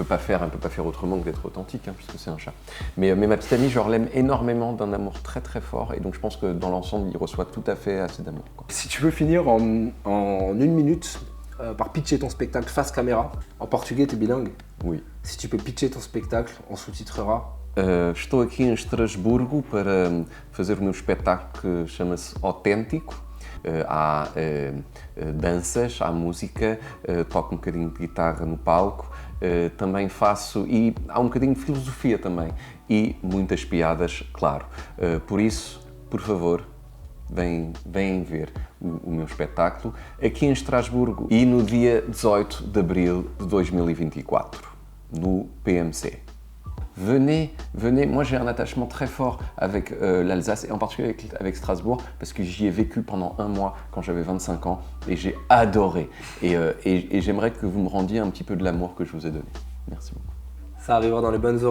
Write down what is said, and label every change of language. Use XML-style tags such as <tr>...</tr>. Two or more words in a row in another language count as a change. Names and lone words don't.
<fr>peut pas faire autrement que d'être authentique, hein, puisque c'est un chat. Mais ma petite amie, je l'aime énormément, d'un amour très très fort, et donc je pense que dans l'ensemble, il reçoit tout à fait assez d'amour, quoi. Si tu veux finir en 1 minute par pitcher ton spectacle face caméra, en portugais, t'es bilingue. Oui. Si tu peux pitcher ton spectacle, on sous-titrera.</fr> <pt>Estou aqui em Estrasburgo para fazer o meu espetáculo que chama-se Autêntico. Há danças, há música, toco um bocadinho de guitarra no palco, também faço, e há um bocadinho de filosofia também, e muitas piadas, claro. Por isso, por favor, vêm ver o meu espetáculo aqui em Estrasburgo e no dia 18 de abril de 2024, no PMC.</pt> <fr>Venez, moi j'ai un attachement très fort avec l'Alsace et en particulier avec Strasbourg parce que j'y ai vécu pendant 1 mois quand j'avais 25 ans et j'ai adoré. Et j'aimerais que vous me rendiez un petit peu de l'amour que je vous ai donné. Merci beaucoup. Ça arrivera dans les bonnes oreilles.</fr>